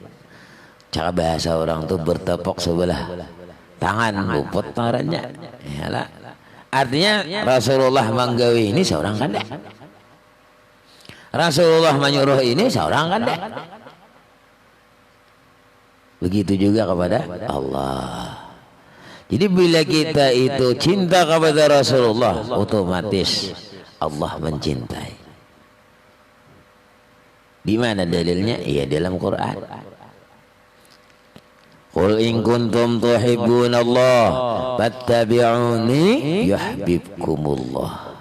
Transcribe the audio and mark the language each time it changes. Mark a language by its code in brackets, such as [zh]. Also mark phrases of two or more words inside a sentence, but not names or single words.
[bjn] Cara bahasa orang tuh bertepuk sebelah tangan luput tangannya. Yalah. Artinya Rasulullah menggawi ini seorang kada. Rasulullah menyuruh ini seorang kada. Begitu juga kepada Allah. Jadi bila kita itu cinta kepada Rasulullah, otomatis Allah mencintai. Di mana dalilnya? Iya dalam Quran. [ar] قل إن كنتم تحبون الله فاتبعوني يحببكم الله.